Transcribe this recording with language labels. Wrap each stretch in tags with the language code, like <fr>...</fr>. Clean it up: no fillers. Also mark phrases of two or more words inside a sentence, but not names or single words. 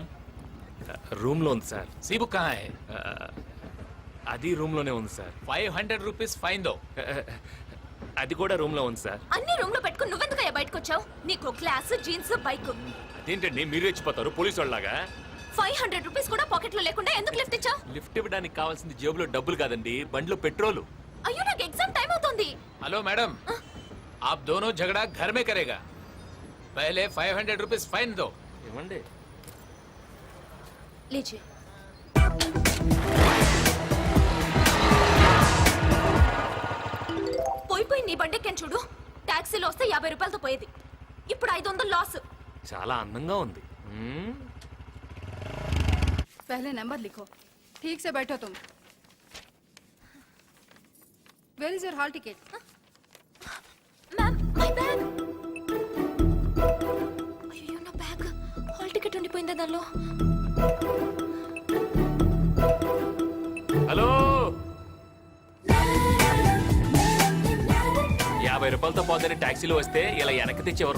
<te>రూమ్ లో ఉంది సార్.</te> <hi>सी बुक कहाँ है?</hi> <te>అది రూమ్ లోనే ఉంది సార్.</te> <hi>500</hi> <en>rupees fine</en> <hi>दो.</hi> <te>అది కూడా రూమ్ లో ఉంది సార్. అన్ని రూమ్ లో పెట్టుకుని నువ్వెందుకయ్యా బయటకు వచ్చావు? నీకు క్లాస్ జీన్స్ బైక్ అదేంటండి మీరు రెచ్చిపోతారు పోలీసు వాళ్ళలాగా? 500 రూపీస్ కూడా పాకెట్ లో లేకుండా ఎందుకు లిఫ్ట్ ఇచ్చావు? లిఫ్ట్ ఇవ్వడానికి కావాల్సింది జేబులో డబ్బులు కాదండి, బండిలో పెట్రోలు. అయ్యో నాకు</te> <en>exam time</en> <te>అవుతుంది.</te> <en>hello madam,</en> <hi>आप दोनों झगड़ा घर में करेगा. पहले 500</hi> <en>rupees fine</en> <hi>दो.</hi> <te>ఏమండి लीजिए. పోయి నీ బండెక్కాను చూడు. టాక్సీలో వస్తే 50 రూపాయలతో పోయేది, ఇప్పుడు 500 లాస్. చాలా అందంగా ఉంది.</te> <hi>पहले नंबर लिखो, ठीक से बैठो तुम.</hi> <en>Where is your hall ticket? Ma'am my bag.</en> <te>అయ్యో నా బ్యాగ్,</te> <en>hall ticket</en> <te>ఉండిపోయిందా దానిలో? హలో 50 రూపాయలతో పోతే టాక్సీలో వస్తే ఇలా వెనక్కి తెచ్చేవారు.</te>